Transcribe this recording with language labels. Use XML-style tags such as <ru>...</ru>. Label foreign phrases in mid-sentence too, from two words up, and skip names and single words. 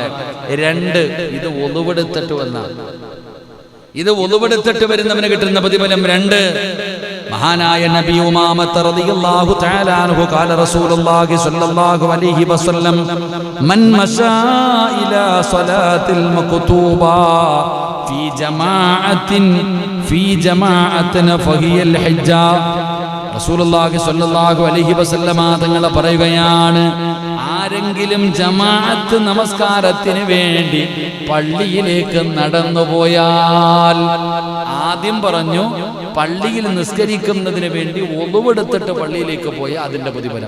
<ml>2, ഇത് വുളുവെടുത്തിട്ട് വരുന്നവന് കിട്ടുന്ന പ്രതിഫലം 2.</ml> <ar>മഹാനായ നബി أمامة رضي الله تعالى عنه قال رسول الله صلى الله عليه وسلم من مشى إلى صلاة مكتوبة في جماعة فهي الحجة رسول الله صلى الله عليه وسلم</ar> <ml>തങ്ങൾ പറയുകയാണ്, ആരെങ്കിലും ജമാഅത്ത് നമസ്കാരത്തിന് വേണ്ടി പള്ളിയിലേക്ക് നടന്നുപോയാൽ, ആദ്യം പറഞ്ഞു പള്ളിയിൽ നിസ്കരിക്കുന്നതിന് വേണ്ടി ഒളുവെടുത്തിട്ട് പള്ളിയിലേക്ക് പോയ അതിന്റെ പ്രതിഫലം.</ml>